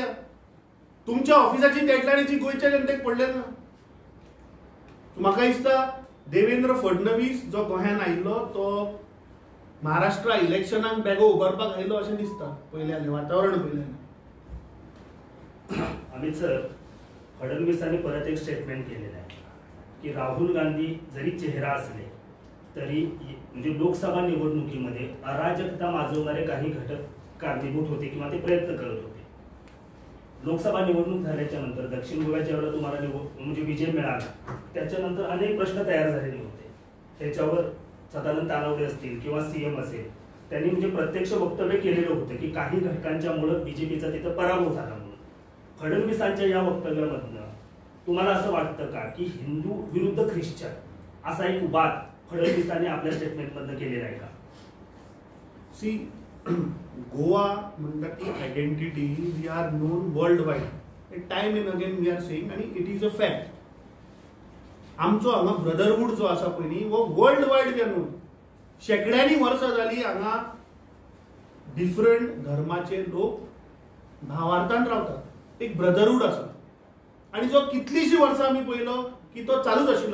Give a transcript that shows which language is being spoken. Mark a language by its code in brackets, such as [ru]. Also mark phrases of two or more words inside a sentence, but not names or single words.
[kok] तुमच्या ऑफिसाची डेडलाईनची गोयच्या जनतेक पडले ना. म्हाका दिसता देवेंद्र फडणवीस जो गोंयांत आयिल्लो तो महाराष्ट्र इलेक्शनाक बेगो उबारपाक आयलो अशें दिसता पयल्यान वातावरण पयल्यान. [mr] अमित सर, फडणवीसांनी परत एक स्टेटमेंट केलेलं आहे की राहुल गांधी जरी चेहरा असले तरी म्हणजे लोकसभा निवडणुकीमध्ये अराजकता माजवणारे काही घटक कारणीभूत होते किंवा ते प्रयत्न करत होते. लोकसभा निवडणूक झाल्याच्या नंतर दक्षिण गोव्याच्या वेळेला तुम्हाला म्हणजे विजय मिळाला, त्याच्यानंतर अनेक प्रश्न तयार झालेले होते. त्याच्यावर सदानंद तानावडे असतील किंवा सीएम असेल, त्यांनी म्हणजे प्रत्यक्ष वक्तव्य केलेलं होतं की काही घटकांच्यामुळे बीजेपीचा तिथं पराभव झाला म्हणून. फडणवीसांच्या या वक्तव्यामधनं तुम्हाला असं वाटतं का की हिंदू विरुद्ध ख्रिश्चन असा एक वाद फडणवीसांनी आपल्या स्टेटमेंटमधनं केलेला आहे का? [kok] सी, गोवा म्हणटा ती आयडेंटिटी [en] we are known world wide. time and again we are saying आणि it is a fact. [kok] आमचो हांगा ब्रदरहूड जो आसा पळय न्ही वो [en] world wide we are known. [kok] शेकड्यांनी वर्सां जाली हांगा डिफरंट धर्माचे लोक भावार्थान रावतात. एक ब्रदरहूड आसा आणि जो कितलीशी वर्सां आमी पळयलो की तो चालूच आशिल्लो.